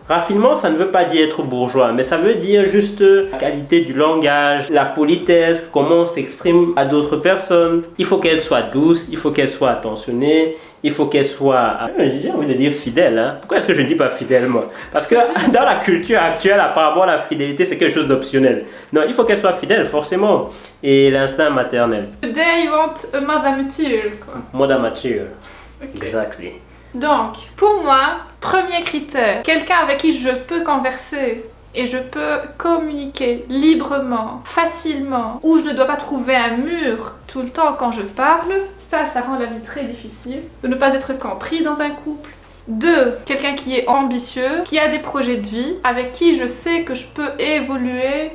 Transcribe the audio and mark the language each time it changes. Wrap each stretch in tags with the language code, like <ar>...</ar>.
<fr>Raffinement, ça ne veut pas dire être bourgeois, mais ça veut dire juste la qualité du langage, la politesse, comment on s'exprime à d'autres personnes. Il faut qu'elle soit douce, il faut qu'elle soit attentionnée. Il faut qu'elle soit, j'ai envie de dire fidèle. Hein. Pourquoi est-ce que je ne dis pas fidèle, moi? Parce que dans la culture actuelle, apparemment, la fidélité, c'est quelque chose d'optionnel. Non, il faut qu'elle soit fidèle, forcément. Et l'instinct maternel.</fr> <en>Today you want a mother material, quoi. Mother material. Okay. Exactly.</en> <fr>Donc, pour moi, premier critère, quelqu'un avec qui je peux converser et je peux communiquer librement, facilement, où je ne dois pas trouver un mur tout le temps quand je parle, ça rend la vie très difficile. De ne pas être compris dans un couple. 2, quelqu'un qui est ambitieux, qui a des projets de vie, avec qui je sais que je peux évoluer.</fr>